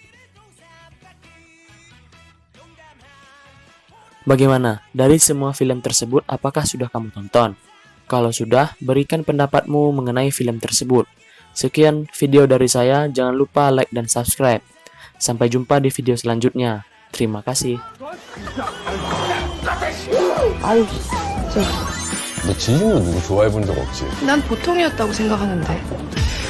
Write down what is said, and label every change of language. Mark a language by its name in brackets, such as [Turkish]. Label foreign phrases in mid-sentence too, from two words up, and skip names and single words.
[Indonesian] Bagaimana? Dari semua film tersebut, apakah sudah kamu tonton? Kalau sudah, berikan pendapatmu mengenai film tersebut. Sekian video dari saya, jangan lupa like dan subscribe. Sampai jumpa di video selanjutnya. Terima kasih. [Korean] 너 진심으로 누구 좋아해 본 적 없지? 난 보통이었다고 생각하는데.